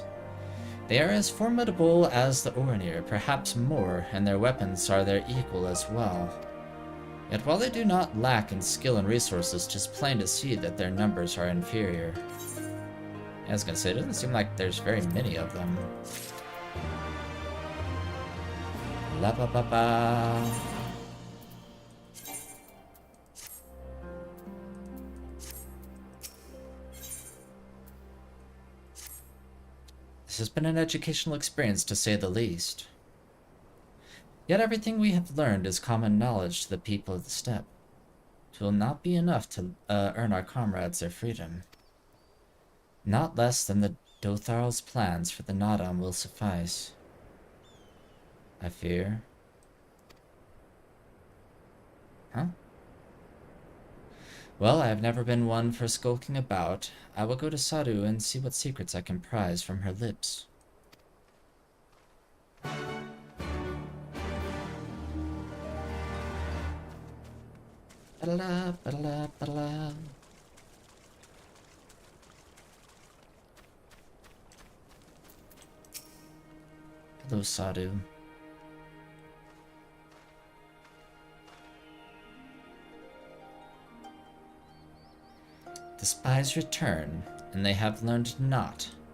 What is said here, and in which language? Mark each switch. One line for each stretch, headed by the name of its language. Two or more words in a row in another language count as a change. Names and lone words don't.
English: They are as formidable as the Orinir, perhaps more, and their weapons are their equal as well. Yet while they do not lack in skill and resources, 'tis plain to see that their numbers are inferior. I was gonna say, it doesn't seem like there's very many of them. La ba ba ba. This has been an educational experience, to say the least. Yet everything we have learned is common knowledge to the people of the steppe. It will not be enough to earn our comrades their freedom. Not less than the Dotharl's plans for the Nadam will suffice. I fear. Huh? Well, I have never been one for skulking about. I will go to Saru and see what secrets I can prise from her lips. Ba-da-la, ba-da-la, ba-da-la. Hello, Saru. The spies return, and they have learned naught.